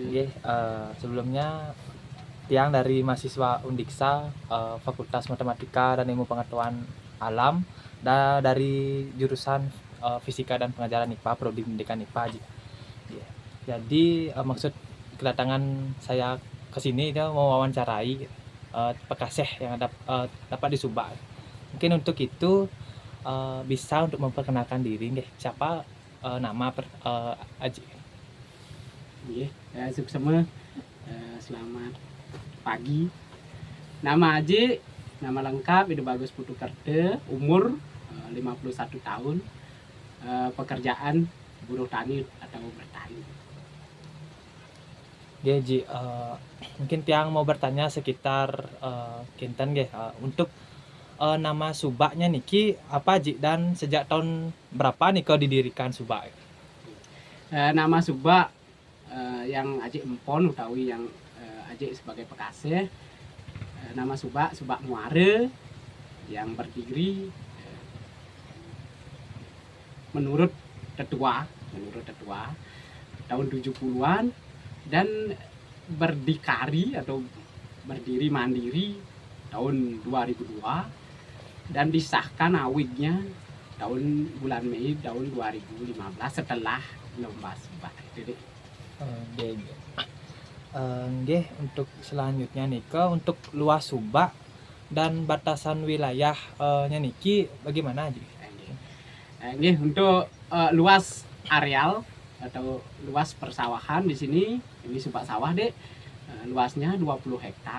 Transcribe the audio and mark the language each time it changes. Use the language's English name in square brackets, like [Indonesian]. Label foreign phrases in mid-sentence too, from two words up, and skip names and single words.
[Indonesian] Nggih, sebelumnya tiang dari mahasiswa Undiksa, Fakultas Matematika dan Ilmu Pengetahuan Alam, dari jurusan Fisika dan Pengajaran IPA, Prodi Pendidikan IPA. Nggih. Jadi maksud kedatangan saya ke sini itu mau wawancarai Pekaseh yang dapat di Subak. Mungkin untuk itu bisa untuk memperkenalkan diri, nggih. Siapa nama Aji? Nggih, suksema. Selamat pagi. Nama Aji, nama lengkap Ide Bagus Putu Kerte, umur 51 tahun. Pekerjaan buruh tani atau bertani. Nggih, Ji, mungkin tiang mau bertanya sekitar [Balinese] kinten nggih, [Indonesian] untuk nama Subaknya niki apa, Ji, dan sejak tahun berapa nih kau didirikan Subak? Nama Subak yang Aji [Balinese] empon utawi [Indonesian] yang Aji sebagai Pekaseh. Nama Subak Muare yang berdiri menurut tetua tahun 70-an dan berdikari atau berdiri mandiri tahun 2002 dan disahkan awidnya tahun bulan Mei tahun 2015 setelah lomba Subak. Nggih, untuk selanjutnya nih untuk luas Subak dan batasan wilayah nya niki bagaimana, Ji? Nggih, untuk luas areal atau luas persawahan di sini, ini Subak sawah dek, luasnya 20 hektar.